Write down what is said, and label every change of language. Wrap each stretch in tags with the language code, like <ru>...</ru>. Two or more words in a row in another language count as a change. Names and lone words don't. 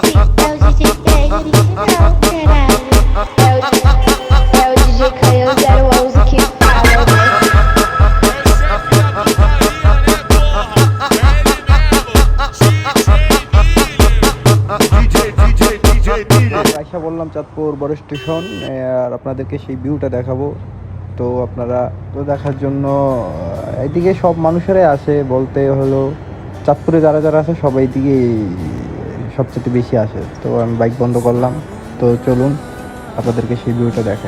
<pt>Esse é o DJ Peg original, caralho. É o DJ Caio 011 que fala, né? É o chefe da putaria, né, porra? É ele mesmo, DJ Miller.</pt> <bn>আশা বললাম চাঁদপুর বড় স্টেশন, আর আপনাদেরকে সেই ভিউটা দেখাবো। তো আপনারা তো দেখার জন্য এইদিকে সব মানুষেরাই আসে, বলতে হলো চাঁদপুরে যারা যারা আছে সবাই দিকে সবচেয়ে বেশি আসে। তো আমি বাইক বন্ধ করলাম, তো চলুন আপনাদেরকে সেই ভিউটা দেখাই।</bn>